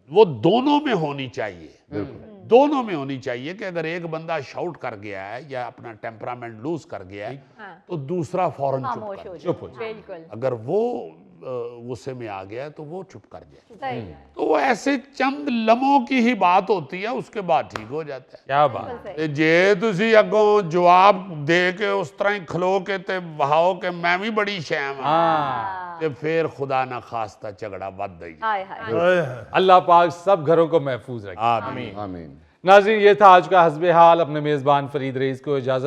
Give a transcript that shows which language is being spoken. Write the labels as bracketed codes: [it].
[hi] वो दोनों में होनी चाहिए, दोनों में होनी चाहिए कि अगर एक बंदा शाउट कर गया है या अपना टेम्परामेंट लूज कर गया है तो दूसरा फौरन चुप खामोश कर हो जाए। जाए बिल्कुल अगर वो गुस्से में आ गया है तो वो चुप कर जाए। सही तो वो ऐसे चंद लम्हों की ही बात होती है, उसके बाद ठीक हो जाता है। क्या बात। बिल्कुल सही [pa] ਤੇ ਜੇ ਤੁਸੀਂ ਅੱਗੋਂ ਜਵਾਬ ਦੇ ਕੇ ਉਸ ਤਰ੍ਹਾਂ ਹੀ ਖਲੋ ਕੇ ਤੇ ਵਹਾਓ ਕਿ ਮੈਂ ਵੀ ਬੜੀ ਸ਼ੈਮ ਆ, ਤੇ ਫਿਰ ਖੁਦਾ ਨਾ ਖਾਸਤਾ ਝਗੜਾ ਵੱਧਦਾ ਹੀ। [hi] हाय हाय हाय हाय। अल्लाह पाक सब घरों को महफूज रखे। आमीन। आमीन। नाज़रीन, ये था आज का हस्बे हाल। अपने मेज़बान फरीद रईस को इजाज़त